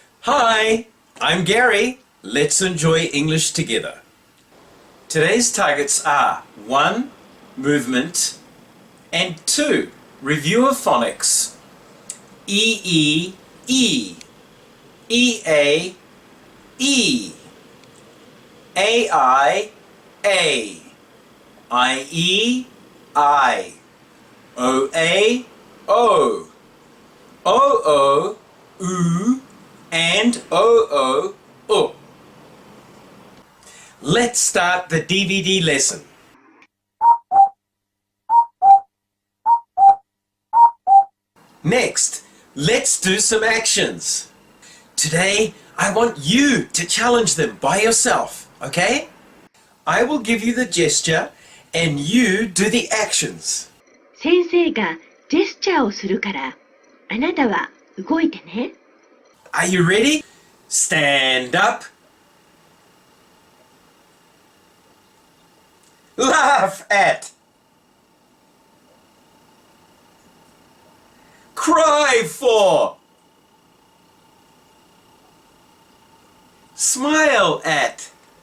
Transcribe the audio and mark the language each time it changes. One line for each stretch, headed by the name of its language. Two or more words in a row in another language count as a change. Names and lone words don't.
English: Hi, I'm Gary. Let's enjoy English together. Today's targets are 1. Movement, and 2. Review of phonics. E-E-E, E-A, E, A-I, A, I-E, I, O-A, O, O-O, oo, and O-O, O. Let's start the DVD lesson. Next, let's do some actions. Today, I want you to challenge them by yourself, okay? I will give you the gesture and you do the actions.
Japanese: 先生がジェスチャーをするから、あなたは動いてね。
English: Are you ready? Stand up. Laugh at. Cry for. Smile at.